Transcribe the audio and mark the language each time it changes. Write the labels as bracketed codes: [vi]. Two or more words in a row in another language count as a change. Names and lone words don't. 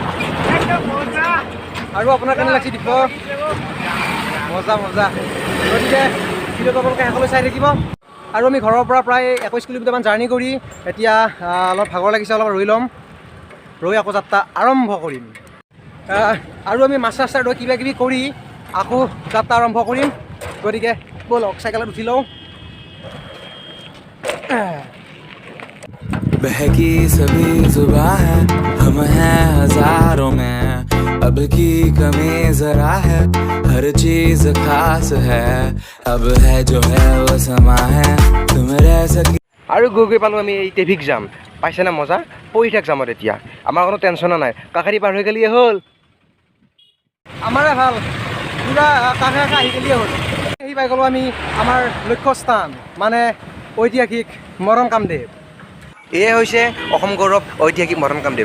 [as] আৰু আপোনাৰ কেনে লাগছি দিব মজা গতিকে ভিডিঅ'টো আপোনালোকে শেষলৈ চাই থাকিব আৰু আমি ঘৰৰ পৰা প্ৰায় 21 কিলোমিটাৰমান জাৰ্ণি কৰি এতিয়া অলপ ভাগৰ লাগিছে অলপ ৰৈ ল'ম ৰৈ আকৌ যাত্ৰা আৰম্ভ কৰিম আৰু আমি মাছ চাছাৰ লৈ কিবা কিবি কৰি আকৌ যাত্ৰা আৰম্ভ কৰিম গতিকে ব'লক চাইকেলত উঠি লওঁ [hi] बहकी सभी जुबां है हम हैं हजारों में अब की कमी जरा है हर चीज खास है अब है जो है वो समा है तुम रह सकी [as] আৰু গৈ পালোঁ আমি এই [en] traffic jam [as] পাইছে না মজা পৰি থাক জামত এতিয়া আমাৰ কোনো টেনশ্যনো নাই কাষেদি পাৰ হৈ গ'লিয়ে হ'ল আমাৰে ভাল পূৰা কাষে আহি গ'লিয়ে হ'ল আহি পাই গ'লোঁ আমি আমাৰ লক্ষ্যস্থান মানে ঐতিহাসিক মৰম কামদেৱ এয়ে হৈছে অসম গৌৰৱ ঐতিহাসিক মৰম কামদেৱ